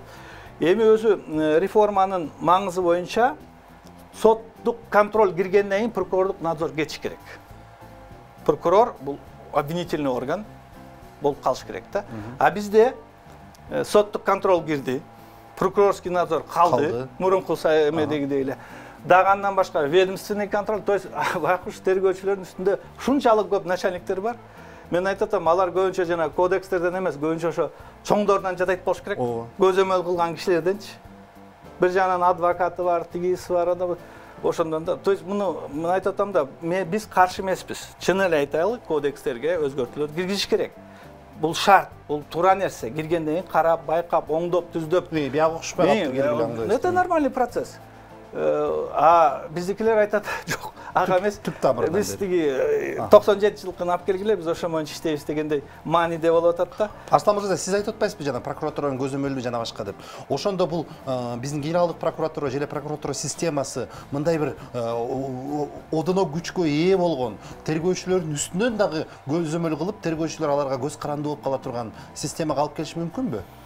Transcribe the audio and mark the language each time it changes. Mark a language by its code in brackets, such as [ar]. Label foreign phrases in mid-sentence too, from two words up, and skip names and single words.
[ky] Эми өзү реформанын маңызы боюнча соттук контроль киргенден кийин прокурорлук надзор кетиш керек. Прокурор бул [ru] обвинительный орган [ky] болуп калыш керек да. А бизде соттук контроль кирди, [ru] прокурорский надзор [ky] калды, мурунку эмедегидей эле. Дагы андан башка [ru] ведомственный контроль, то есть [ky] байкуш тергөөчүлөрдүн үстүндө ушунчалык көп начальниктер бар. Мен айтып атам, алар көбүнчө жана кодекстерден эмес, көбүнчө ошо чоңдордон жадайт болуш керек. Көзөмөл кылган кишилерденчи. Бир жагынан адвокаты бар, тигиси бар, ошондон да. [ru] То есть [ky] муну мен айтып атам да, биз каршы эмеспиз. Чын эле айтайлы, кодекстерге өзгөртүүлөр киргизиш керек. Бул шарт, бул туура нерсе. Киргенден кийин карап, байкап, оңдоп, түздөп. Бияга окушпай калды. [ru] Это нормальный процесс. [ky] А биздикилер айтат, жок, ага эмес. Түп тамырынан. Биз тиги 97-жылкын алып келгиле, биз ошо менен иштейбиз дегендей мааниде болуп атат да. Аслан мырза, сиз айтып атпайсызбы жана прокуратуранын көзөмөлү жана башка деп. Ошондо бул биздин генералдык прокуратура же прокуратура системасы мындай бир одоно күчкө ээ болгон тергөөчүлөрдүн үстүнөн дагы көзөмөл кылып, тергөөчүлөр аларга көз каранды болуп кала турган системага алып келиш мүмкүнбү?